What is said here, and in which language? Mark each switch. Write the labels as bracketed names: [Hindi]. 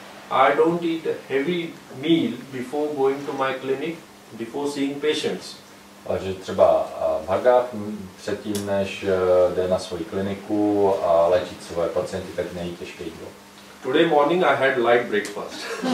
[English] I don't eat a heavy meal before going to my clinic, before seeing patients. [Czech] Ale že třeba Bhagav předtím, než jde na svoji kliniku a léčit svoje pacienty, tak nejí těžké jídlo. [English] Today morning I had light breakfast.